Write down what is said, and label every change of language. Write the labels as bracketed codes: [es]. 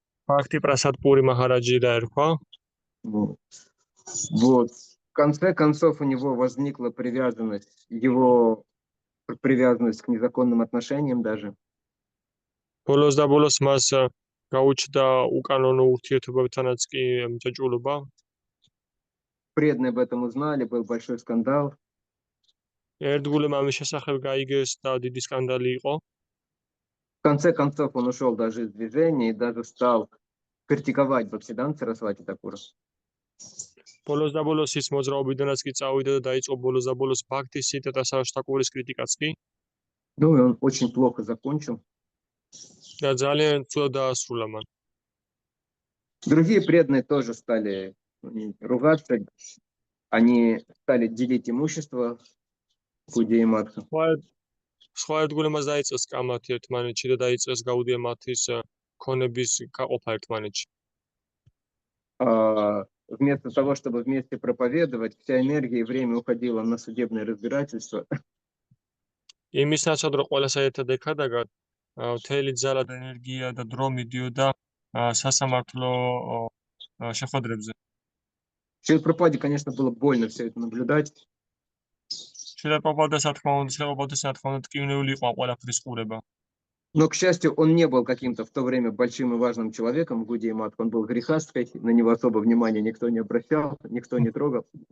[ka] ბაქტი პრასად პური მაჰараджи დაერქვა. [ru] Вот. В конце концов у него возникла его привязанность к незаконным отношениям даже. [ka] ბოლოს და ბოლოს მას გაუჩნდა უკანონო ურთიერთობებთანაც კი მჭაჭულობა. [ru] Преданные об этом узнали, был большой скандал. [ka] ერთგულემ ამის შესახებ გაიგეს და დიდი სკანდალი იყო. [ru] В конце концов он ушел даже из движения и даже стал критиковать Бхактисиданта Сарасвати Такура. [ka] ბოლოს და ბოლოს ის მოძრაობიდანაც კი წავიდა და დაიწყო ბოლოს და ბოლოს ბაქთის სიტა და საშტაკურის კრიტიკაც კი [ru] Ну и он очень плохо закончил. [ka] და ძალიან ცუდად დაასრულა მან. [ru] Другие преданные тоже стали ругаться. Они стали делить имущество Гудия Матха. [ka] სხვა ერთგულებმაც დაიწყეს კამათი ერთმანეთში და დაიწყეს გაუდია მათის ქონების გაყოფა ერთმანეთში. [ru] А вместо того, чтобы вместе проповедовать, вся энергия и время уходила на судебное разбирательство. [ka] იმის ნაცვლად რომ ყველა საერთოდ ეკადაგათ, მთელი ძალა და ენერგია და დრო მიდიოდა სასამართლო შეხვედრებზე. [ru] Шрила Прабхупаде, конечно, было больно все это наблюдать. [ka] შეპროპოდას ტკივნეული იყო ყველაფრის ყურება. [ru] Но, к счастью, он не был каким-то в то время большим и важным человеком в Гудия Матха. Он был грехасткой, на него особо внимания никто не обращал, никто не трогал.